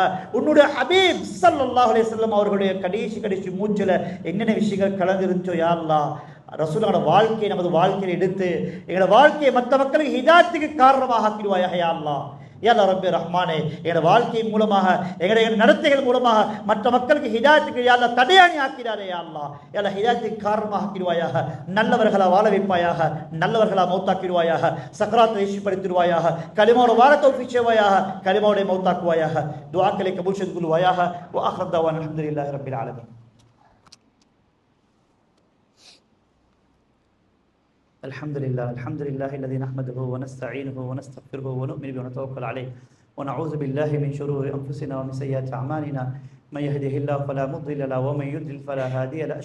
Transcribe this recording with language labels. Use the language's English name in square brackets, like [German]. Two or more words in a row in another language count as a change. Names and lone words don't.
[Tamil] உன்னுடைய ஹபீப் [Arabic] صلى الله عليه وسلم [Tamil] அவர்களுடைய கடைசி மூச்சில் என்னென்ன விஷயங்கள் கலந்துருந்துச்சோ, [Arabic] يا الله, [Tamil] ரசூலோட வாழ்க்கையை நமது வாழ்க்கையில் எடுத்து எங்களோட வாழ்க்கையை மற்ற மக்களுக்கு ஹிதாயத்துக்கு காரணமாக ஆக்கிடுவாயாக, [Arabic] يا الله يا رب [Tamil] ரஹ்மானே, எங்களோட வாழ்க்கையின் மூலமாக, எங்களுடைய நடத்தைகள் மூலமாக மற்ற மக்களுக்கு ஹிதாயத்துக்கு [Arabic] يا الله [Tamil] தடையாணி ஆக்கிறாரே, [Arabic] يا الله يا الله, [Tamil] ஹிதாயத்துக்கு காரணமாக ஆக்கிடுவாயாக. நல்லவர்களா வாழ வைப்பாயாக, நல்லவர்களா மௌத்தாக்கிடுவாயாக, சக்ராத்தை ஈஷிப்படுத்திடுவாயாக, கலிமாவோட வாழ தௌஃபீக் செய்வாயாக, கலிமாவோட மௌத்தாக்குவாயாக. துஆக்களை கபூல் செய்து கொள்வாயாக. [Arabic] وآخر دعوانا الحمد لله رب العالمين. الحمد لله الذي نحمده ونستعينه ونستغفره ونؤمن به ونتوكل عليه ونعوذ بالله من شرور أنفسنا ومن سيئات أعمالنا من يهده الله فلا مضل له ومن يضلل فلا هادي له.